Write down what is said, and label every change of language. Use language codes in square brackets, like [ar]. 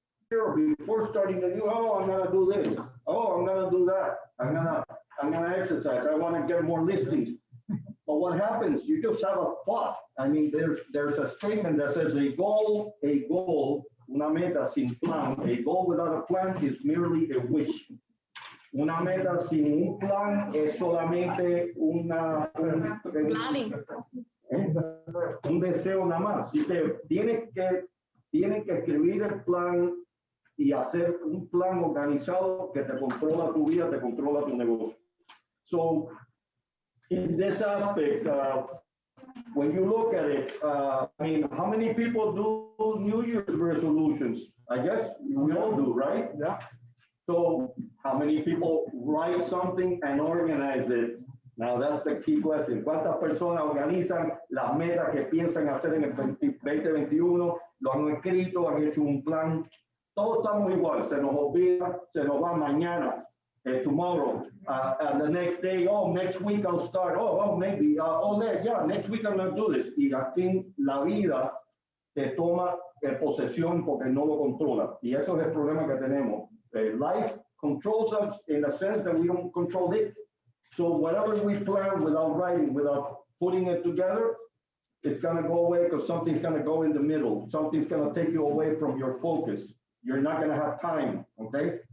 [en] before starting the new, oh, I'm gonna do this. Oh, I'm gonna do that. I'm gonna exercise. I want to get more listings. But what happens? You just have a thought. I mean, there's a statement that says a goal, [es] una meta sin plan. [en] A goal without a plan is merely a wish. [es] Una meta sin un plan es solamente un deseo nada más. Si tienen que escribir el plan y hacer un plan organizado que te controla tu vida, te controla tu negocio. [en] So, in this aspect, when you look at it, I mean, how many people do New Year's resolutions? I guess we all do, right? Yeah. So how many people write something and organize it? Now that's the key question. [es] ¿Cuántas personas organizan las metas que piensan hacer en el 2021? Lo han escrito, han hecho un plan. Todos estamos igual. Se nos olvida, se nos va mañana. [en] Tomorrow, the next day, oh, next week I'll start, maybe, next week I'm gonna do this. [es] Y así la vida te toma posesión porque no lo controla. Y eso es el problema que tenemos. [en] Life controls us in the sense that we don't control it. So whatever we plan without writing, without putting it together, it's gonna go away because something's gonna go in the middle. Something's gonna take you away from your focus. You're not gonna have time, okay?